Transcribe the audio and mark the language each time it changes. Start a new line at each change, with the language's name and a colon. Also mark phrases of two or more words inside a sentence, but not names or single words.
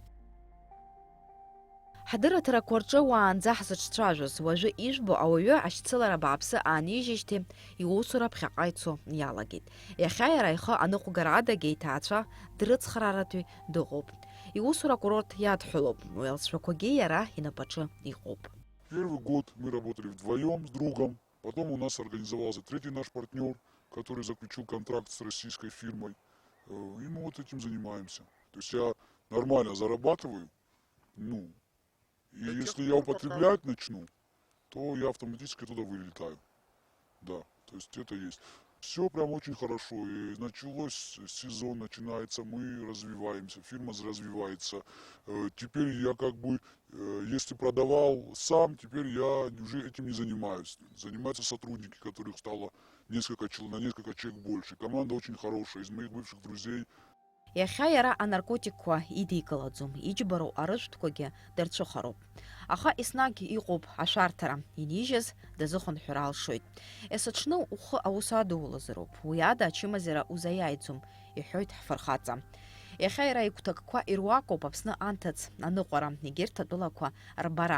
Abkhazian: Ҳдырраҭарақәа рҿы уаанӡа ҳзыҿцәажәоз, уажәы ижәбо ауаҩы ашьцылара бааԥсы аанижьеижьҭеи иусура ԥхьаҟа ицо иалагеит. Иахьа иара ихы аныҟәгара адагьы иҭаацәа дрыцхрааратәы дыҟоуп. Иусура акурорт иадҳәылоуп, уи алҵшәақәагьы иара инапаҿы иҟоуп.
Russian: Первый год мы работали вдвоем с другом, потом у нас организовался третий наш партнер, который заключил контракт с российской фирмой, и мы вот этим занимаемся. То есть я нормально зарабатываю, ну, и если я употреблять начну, то я автоматически туда вылетаю. Да, то есть это есть. Все прям очень хорошо. И началось, сезон начинается, мы развиваемся, фирма развивается. Теперь я как бы, если продавал сам, теперь я уже этим не занимаюсь. Занимаются сотрудники, которых стало на несколько человек больше. Команда очень хорошая, из моих бывших друзей.
Abkhazian: Иахьа иара анаркотикқәа идикылаӡом, иџьбароу арыжәтәқәагьы дырцәыхароуп. Аха еснагь иҟоуп ашәарҭара, инижьыз дазыхынҳәыр алшоит. Есыҽны ухы аус адуулазароуп, уи ада ачымазара узаиааиӡом, иҳәоит ҳфырхаҵа. Иахьа иара игәҭакқәа ируакуп Аԥсны анҭыҵ, аныҟәара, егьырҭ атәылақәа рбара.